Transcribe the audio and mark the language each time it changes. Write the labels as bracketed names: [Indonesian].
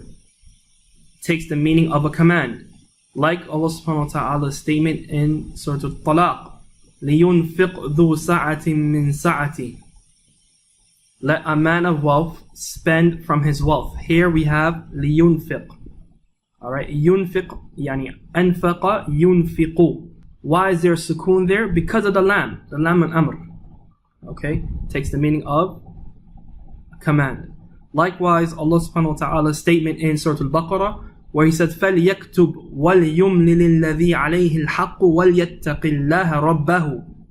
[English] It takes the meaning of a command. Like Allah subhanahu wa ta'ala's statement in Surah Al-Talaq, [Arabic] لِيُنْفِقْ ذُو سَعَةٍ مِّن سَعَةِ. [English] Let a man of wealth spend from his wealth. Here we have لِيُنْفِقْ. Alright, [Arabic] يُنْفِقْ, يعني أنفق يُنْفِقُ. [English] Why is there sukoon there? Because of the lam al-amr. Okay, takes the meaning of a command. Likewise, Allah subhanahu wa ta'ala's statement in Surah Al-Baqarah, where He said, [Arabic] فَلْيَكْتُبْ وَلْيُمْلِلِ الَّذِي عَلَيْهِ الْحَقُّ وَلْيَتَّقِ اللَّهَ رَبَّهُ.